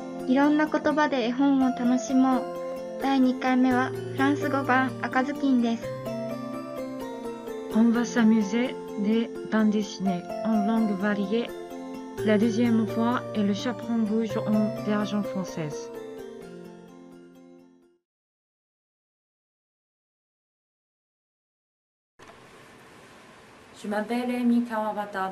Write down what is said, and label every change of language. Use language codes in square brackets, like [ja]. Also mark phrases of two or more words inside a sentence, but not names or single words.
[ja] いろんな言葉で絵本を楽しもう。第2回目はフランス語版赤ずきんです。 [fr] On va s'amuser des bandes dessinées en langue variée. La deuxième fois est le chaperon rouge en version française. Je m'appelle Amy Kawabata.